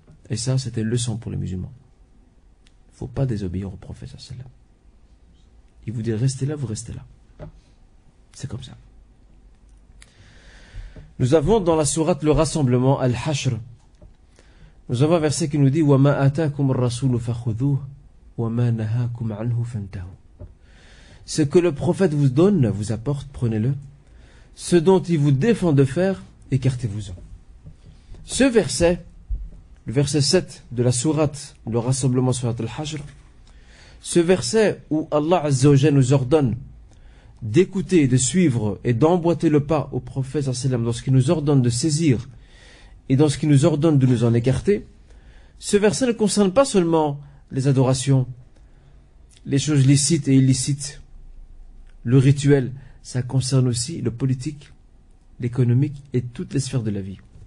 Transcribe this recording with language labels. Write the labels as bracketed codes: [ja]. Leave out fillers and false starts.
[fr] Et ça, c'était une leçon pour les musulmans. Il ne faut pas désobéir au prophète sallallahu alayhi wa sallam. Il vous dit restez là, vous restez là. C'est comme ça. Nous avons dans la sourate le rassemblement, Al-Hashr. Nous avons un verset qui nous dit [ar] وَمَا أَتَاكُمُ الرَّسُولُ فَخُذُوهُ وَمَا نَهَاكُمْ عَنْهُ فَانْتَهُوا. [fr] Ce que le prophète vous donne, vous apporte, prenez-le. Ce dont il vous défend de faire, écartez-vous-en. Ce verset, le verset 7 de la sourate, le rassemblement sourate Al-Hashr, ce verset où Allah Azza wa Jalla nous ordonne d'écouter, de suivre et d'emboîter le pas au prophète sallallahu alayhi wa sallam dans ce qu'il nous ordonne de saisir et dans ce qu'il nous ordonne de nous en écarter, ce verset ne concerne pas seulement les adorations, les choses licites et illicites, le rituel, ça concerne aussi le politique, l'économique et toutes les sphères de la vie.